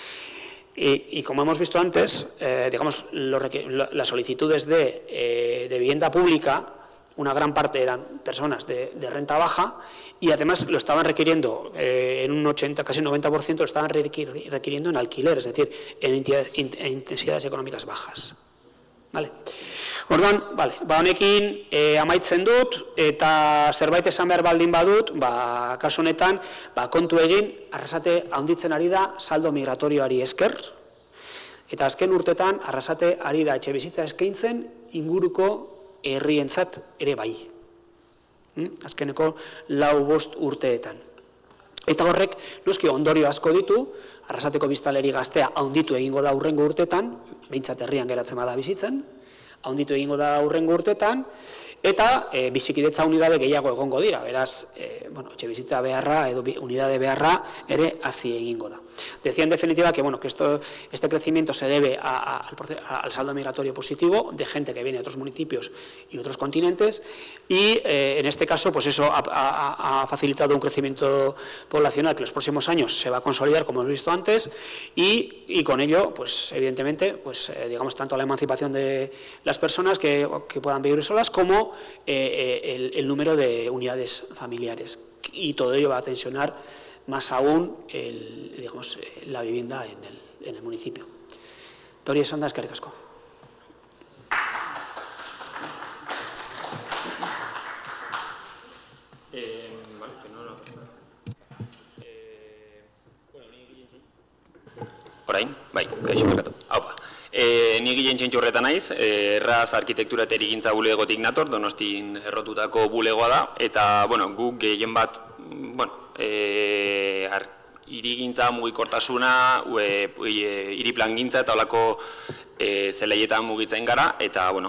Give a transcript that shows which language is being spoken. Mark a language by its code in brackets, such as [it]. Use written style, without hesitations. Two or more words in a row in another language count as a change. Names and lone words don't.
[es] Y como hemos visto antes, digamos, las solicitudes de vivienda pública, una gran parte eran personas de renta baja, y además lo estaban requiriendo, en un 80, casi un 90%, lo estaban requiriendo en alquiler, es decir, en intensidades económicas bajas. Vale. [eu] Orduan, honekin amaitzen dut, eta zerbait esan behar baldin badut, kasu honetan, kontu egin, Arrasate handitzen ari da saldo migratorioari esker, eta azken urtetan Arrasate ari da etxebizitza eskaintzen inguruko herrientzat ere bai. Azkeneko 4-5 urteetan. Eta horrek, noski ondorio asko ditu, Arrasateko biztanleri gaztea handitu egingo da hurrengo urtetan, behintzat herrian geratzen bada bizitzen, handitu egingo da hurrengo urtetan, eta bizikidetza unidade gehiago egongo dira, beraz, etxebizitza beharra edo unidade beharra ere hazi egingo da. [es] Decía en definitiva que, que este crecimiento se debe al saldo migratorio positivo de gente que viene de otros municipios y otros continentes, y en este caso, pues eso ha facilitado un crecimiento poblacional que en los próximos años se va a consolidar, como hemos visto antes, y con ello, pues evidentemente, pues digamos, tanto la emancipación de las personas que puedan vivir solas, como el número de unidades familiares, y todo ello va a tensionar más aún la vivienda en el municipio. [eu] Tori esan da, eskerrik asko. Orain, bai, kaixo merkatu. Haupa. Ni Guillen Txintxurreta naiz, Erraz Arkitektura eta Hirigintza bulegotik nator, Donostin errotutako bulegoa da, eta, guk gehien bat, hirigintza, mugikortasuna, hiriplangintza eta holako zelaietan mugitzen gara, eta,